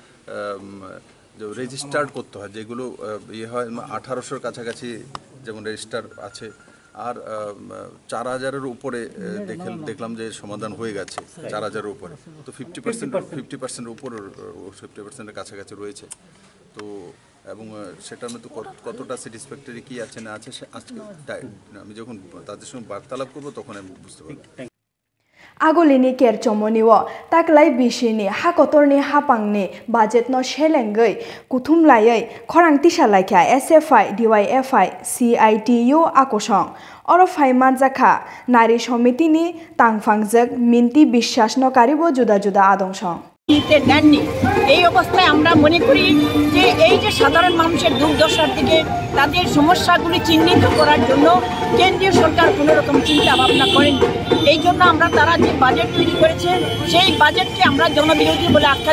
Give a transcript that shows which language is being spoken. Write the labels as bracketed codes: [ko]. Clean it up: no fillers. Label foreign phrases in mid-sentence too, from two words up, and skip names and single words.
[bn] যে রেজিস্টার্ড করতে হয় যেগুলো ইয়ে হয় 1800 এর কাছাকাছি যেমন রেজিস্টার আছে আর 4000 এর উপরে দেখলাম যে সমাধান হয়ে গেছে 4000 এর উপরে তো 50% এর উপর 50% এর কাছাকাছি রয়েছে তো এবং সেটার মধ্যে কতটা স্যাটিসফ্যাক্টরি কি আছে না আছে আজকে আমি যখন তাদের সঙ্গে বার্তালাপ করব তখন আমি বুঝতে পারব [trp] Agolini kerchomoniwo taklai bishini hakotorni hapangni budgetno shelengei kuthumlayei khorang tisalaikha SFI DYFI CITU akosong oro phaiman jakha nari somitini tangfangjak minti bishasno karibo juda juda adongsong [bn] দেননি এই অবস্থায় আমরা মনে করি যে এই যে সাধারণ মানুষের দুর্দশার দিকে তাদের সমস্যাগুলি চিহ্নিত করার জন্য কেন্দ্রীয় সরকার কোনো রকম চিন্তা ভাবনা করেন এই জন্য আমরা তারা যে বাজেট তৈরি করেছে সেই বাজেটকে আমরা জনবিরোধী বলে আখ্যা